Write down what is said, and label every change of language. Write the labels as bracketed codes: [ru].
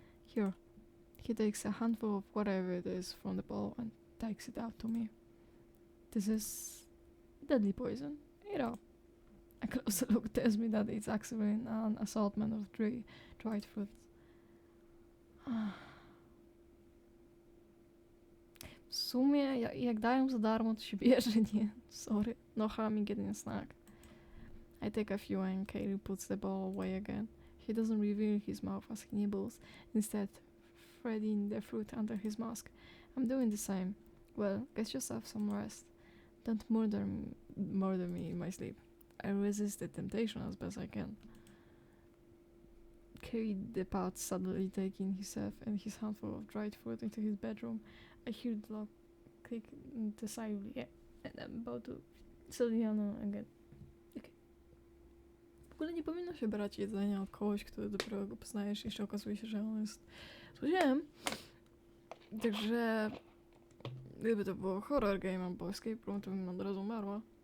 [en] Here, he takes a handful of whatever it is from the bowl and takes it out to me. This is deadly poison. Eat up. A closer look tells me that it's actually an assortment of dried fruits. [pl] W sumie, jak dają za darmo, to się bierze, nie? [en] Sorry, no harm in getting a snack. I take a few and Keir puts the bowl away again. He doesn't reveal his mouth as he nibbles, instead threading the fruit under his mask. I'm doing the same. Well, get yourself some rest. Don't murder me in my sleep. I resist the temptation as best I can. Keir departs, suddenly taking himself and his handful of dried fruit into his bedroom. I hear the lock click decisively, and I'm about to suddenly again. Okay. [pl] W ogóle nie powinno się brać jedzenia od kogoś, który dopiero go poznajesz, jeszcze okazuje się, że on jest Słyszałem, także gdyby to było horror game albo escape room, to bym od razu umarła.